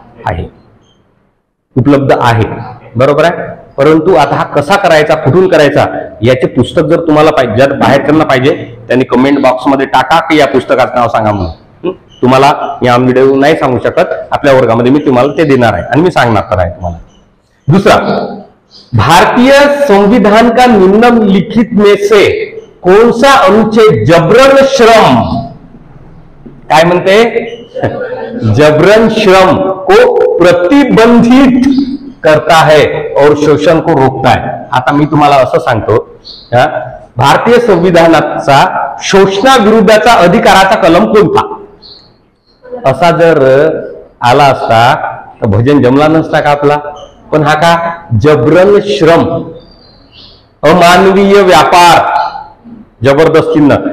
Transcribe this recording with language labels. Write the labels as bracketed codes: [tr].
[mr] आहे, उपलब्ध आहे. बरोबर आहे. परंतु आता हा कसा करायचा, कुठून करायचा, याचे पुस्तक जर तुम्हाला पाहिजे, जर बाहेरच्यांना पाहिजे त्यांनी कमेंट बॉक्समध्ये टाका की या पुस्तकाचं नाव सांगा म्हणून. तुम्हाला या व्हिडिओ नाही सांगू शकत, आपल्या वर्गामध्ये मी तुम्हाला ते देणार आहे आणि मी सांगणार तर आहे तुम्हाला. दुसरा, [hi] भारतीय संविधान का निम्नलिखित में से कौन सा अनुच्छेद जबरन श्रम, [mr] काय म्हणते, [hi] जबरन श्रम को प्रतिबंधित करता है और शोषण को रोकता है. [mr] आता मी तुम्हाला असं सांगतो, भारतीय संविधानाचा शोषणाविरुद्धचा अधिकाराचा कलम कोणता? असा जर आला असता तर भजन जमला नसता का आपला. पण हा का जबरन श्रम, अमानवीय व्यापार, जबरदस्तीनं.